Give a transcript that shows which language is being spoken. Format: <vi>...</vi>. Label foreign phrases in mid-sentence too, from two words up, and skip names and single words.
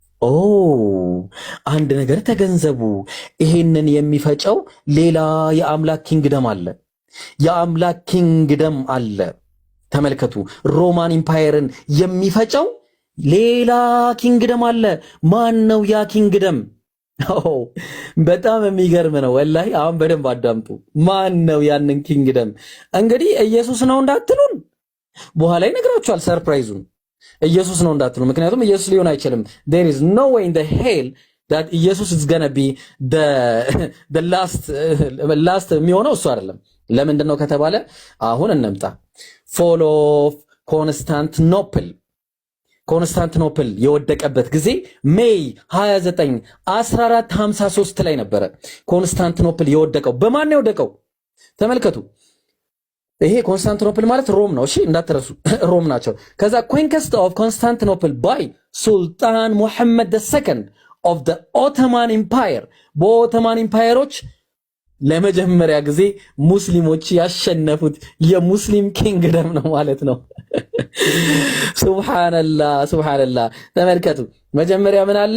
<am>አንድ ነገር ተገንዘቡ። ይሄንን የሚፈጨው ሌላ የአምላክ ኪንግደም አለ። የአምላክ ኪንግደም አለ። ተመልከቱ። ሮማን ኢምፓየርን የሚፈጨው ሌላ ኪንግደም አለ። ማን ነው ያ ኪንግደም? በጣም የሚገርም ነው ወላሂ። አሁን በደንብ አዳምጡ። ማን ነው ያንን ኪንግደም? እንግዲህ ኢየሱስ ነው እንዳትሉን በኋላ ይነግራችኋል ሰርፕራይዙን። ኢየሱስ ነው እንዳትሉ፣ ምክንያቱም ኢየሱስ ሊሆን አይችልም።</am> <en>there is no way in the hell that ኢየሱስ is gonna be the last</en> <am>የሚሆነው እሱ አይደለም። ለምንድን ነው ከተባለ አሁን እንምጣ።</am> <en>fall of Constantinople</en> <am>የወደቀበት ጊዜ ሜይ 29 1453 ላይ ነበረ። ኮንስታንቲኖፕል የወደቀው በማን ነው የወደቀው? ተመልከቱ። ይሄ ኮንስታንቲኖፕል ማለት ሮም ነው። እሺ እንዳትረሱ፣ ሮም ናቸው። ከዛ</am> <en>conquest of Constantinople by Sultan Muhammad II of the Ottoman Empire።</en> <am>በኦቶማን ኢምፓየሮች ለመጀመሪያ ጊዜ ሙስሊሞች ያሸነፉት የሙስሊም ኪንግደም ነው ማለት ነው። ሱብሃንአላህ። ተመልከቱ። መጀመሪያ ምን አለ?</am>